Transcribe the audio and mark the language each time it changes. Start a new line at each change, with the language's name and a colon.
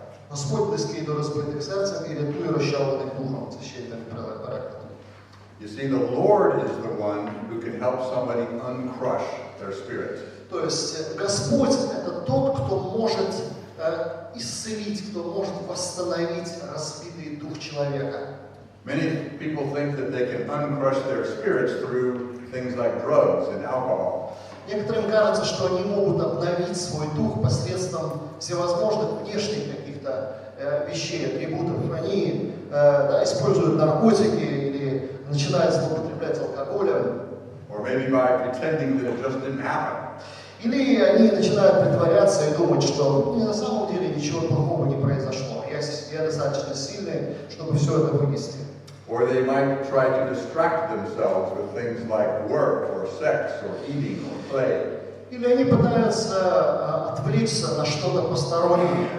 Ukrainian: Господь близький до розбитих серцем і рятує розчавлених духом. Це ще один переклад.
English: You see, the Lord is the one who can help somebody uncrush their spirit.
Russian: То есть Господь это тот, кто может исцелить, кто может восстановить разбитый дух человека.
English: Many people think that they can uncrush their spirits through things like drugs and alcohol.
Russian: Некоторым кажется, что они могут обновить свой дух посредством всевозможных внешних каких-то вещей, атрибутов. Они используют наркотики или начинают злоупотреблять алкоголем.
English: Or maybe by pretending that it just didn't happen.
Russian: Или они начинают притворяться и думать, что на самом деле ничего плохого не произошло. Я достаточно сильный, чтобы все это вынести.
English: Or they might try to distract themselves with things like work or sex or eating or play.
Russian: Или они пытаются отвлечься на что-то постороннее.